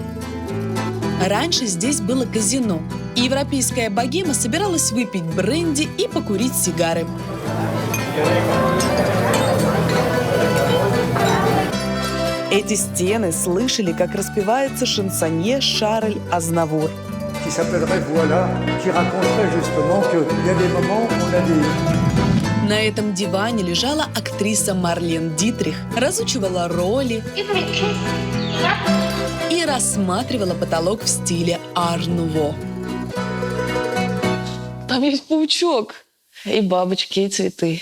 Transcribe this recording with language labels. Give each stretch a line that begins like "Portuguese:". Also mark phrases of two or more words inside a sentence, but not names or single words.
Russian: Раньше здесь было казино, и европейская богема собиралась выпить бренди и покурить сигары. Эти стены слышали, как распевается шансонье Шарль Азнавур.
French: Qui s'appellerait Voilà, qui raconterait justement qu'il y a des moments où on a des...
Russian: На этом диване лежала актриса Марлен Дитрих, разучивала роли и рассматривала потолок в стиле ар-нуво. Там есть паучок. И бабочки, и цветы.